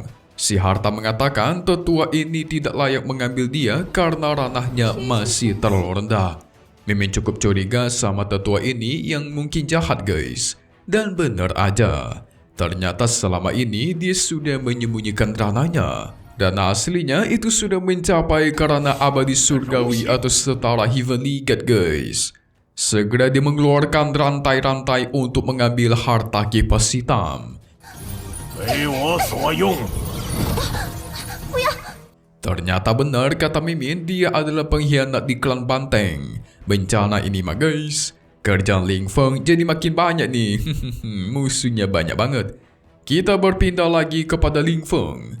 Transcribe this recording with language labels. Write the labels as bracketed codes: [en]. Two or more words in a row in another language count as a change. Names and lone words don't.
[id] Si harta mengatakan tetua ini tidak layak mengambil dia karena ranahnya masih terlalu rendah. Mimin cukup curiga sama tetua ini yang mungkin jahat, guys. Dan benar aja. Ternyata selama ini dia sudah menyembunyikan ranahnya. Dan aslinya itu sudah mencapai karena abadi surgawi atau setara [en] heavenly god [id] guys. Segera dia mengeluarkan rantai-rantai untuk mengambil harta kipas hitam. [zh] 为我所用。 [id] Ternyata benar kata Mimin, dia adalah pengkhianat di klan Banteng. Bencana ini mah guys, kerjaan Ling Feng jadi makin banyak nih. Musuhnya banyak banget. Kita berpindah lagi kepada Ling Feng.